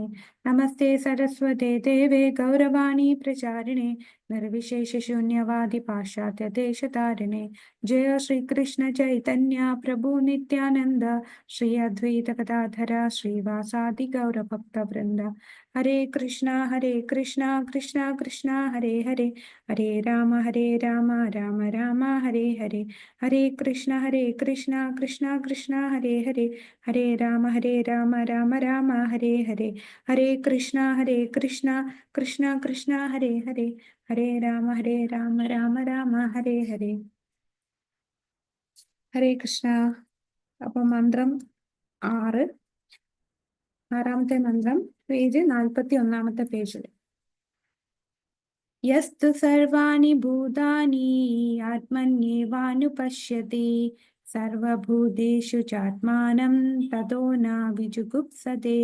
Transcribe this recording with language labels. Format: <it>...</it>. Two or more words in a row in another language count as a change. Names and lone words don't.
<sa>നമസ്തേ സരസ്വതേ ദേവേ ഗൗരവാണി പ്രചാരിണേ നിർവിശേഷശൂന്യവാദി പാശ്ചാത്യദേശതാരിണേ. ജയ ശ്രീകൃഷ്ണ ചൈതന്യ പ്രഭു നിത്യാനന്ദ ശ്രീ അദ്വൈത ഗദാധര ശ്രീവാസാദി ഗൗരഭക്തവൃന്ദ. ഹരേ കൃഷ്ണ കൃഷ്ണ കൃഷ്ണ ഹരേ ഹരേ, ഹരേ രാമ രാമ രാമ ഹരേ ഹരേ. ഹരേ കൃഷ്ണ കൃഷ്ണ കൃഷ്ണ ഹരേ ഹരേ, ഹരേ രാമ രാമ രാമ ഹരേ ഹരേ. ഹരേ കൃഷ്ണ കൃഷ്ണ കൃഷ്ണ ഹരേ ഹരേ, ഹരേ രാമ രാമ രാമ ഹരേ ഹരേ. ഹരേ കൃഷ്ണ.</sa> <ml>അപ്പൊ മന്ത്രം 6, 6ാമത്തെ മന്ത്രം പേജ് 41ാമത്തെ പേജിൽ.</ml> <sa>യസ്തു സർവാണി ഭൂതാനി ആത്മന്യേവാനുപശ്യതി സർവഭൂതേഷു ചാത്മാനം തതോ ന വിജുഗുപ്സതേ.</sa>